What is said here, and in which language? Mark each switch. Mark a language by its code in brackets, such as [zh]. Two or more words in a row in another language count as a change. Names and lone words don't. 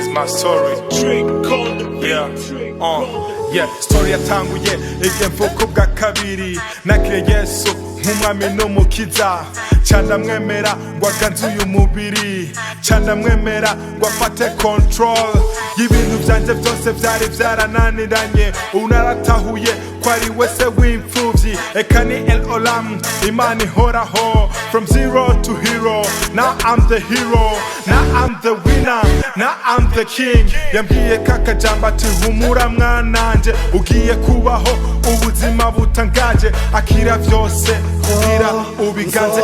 [rn] story. Yeah, story yatanguye igihe mvuka ubwa kabiri nakiriye Yesu nk'umwami n'umukiza, candamwemera ngo aganzuye umubiri, candamwemera ngo afate control y'ibintu vyanje vyose vyari vyarananiranye. Ubu naratahuye ko ari we se w'imfuvyi, eka ni El Olam, Imana ihoraho. [en] From zero to hero, now I'm the hero, now I'm the winner, now I'm the king. [rn] Yambwiye kakajambo ati humura mwananje, ugiye kubaho ubuzima butangaje, akira vyose kugira ubiganze.